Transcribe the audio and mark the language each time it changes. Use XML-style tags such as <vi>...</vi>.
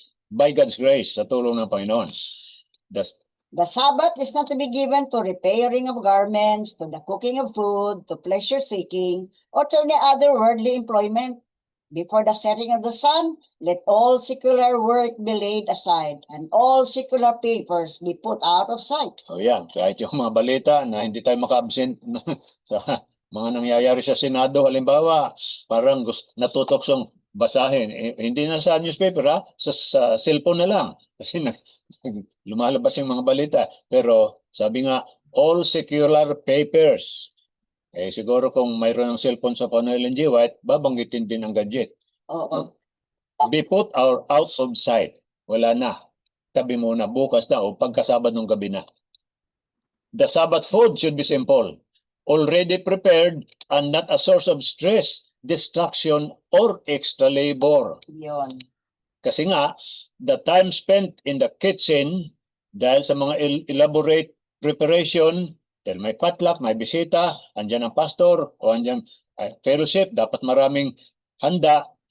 <en>By God's grace,</en> <tl>sa tulong ng Panginoon.</tl> <en>The Sabbath is not to be given to repairing of garments, to the cooking of food, to pleasure seeking, or to any other worldly employment. Before the setting of the sun, let all secular work be laid aside, and all secular papers be put out of sight.</en> <tl>So yan, kahit yung mga balita na hindi tayo maka-absent sa mga nangyayari sa Senado, halimbawa, parang natutoksong basahin. Hindi na sa newspaper, sa cellphone na lang. Kasi lumalabas yung mga balita. Pero sabi nga,</tl> <en>all secular papers.</en> <tl>Siguro kung mayroon ng cellphone sa Panoy LNG White, babanggitin din ang gadget. Oo.</tl> <en>Be put out of sight.</en> <tl>Wala na. Tabi muna, bukas na o pagkasabad ng gabi na.</tl> <en>The Sabbath food should be simple, already prepared and not a source of stress, distraction, or extra labor.</en> <tl>Yun. Kasi nga,</tl> <en>the time spent in the kitchen,</en> <tl>dahil sa mga elaborate preparation, dahil may potluck, may bisita, andyan ang pastor, o andyan fellowship, dapat maraming handa.</tl>